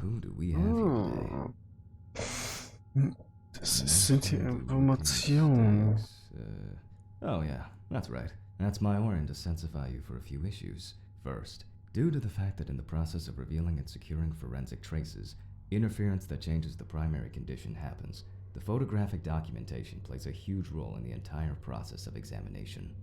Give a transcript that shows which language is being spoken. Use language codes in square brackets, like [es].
[en] who do we have here today? Ah. [de] Das sind hier Informationen. [en] Oh yeah, that's right. That's my order to sensify you for a few issues. First, due to the fact that in the process of revealing and securing forensic traces, interference that changes the primary condition happens. The photographic documentation plays a huge role in the entire process of examination.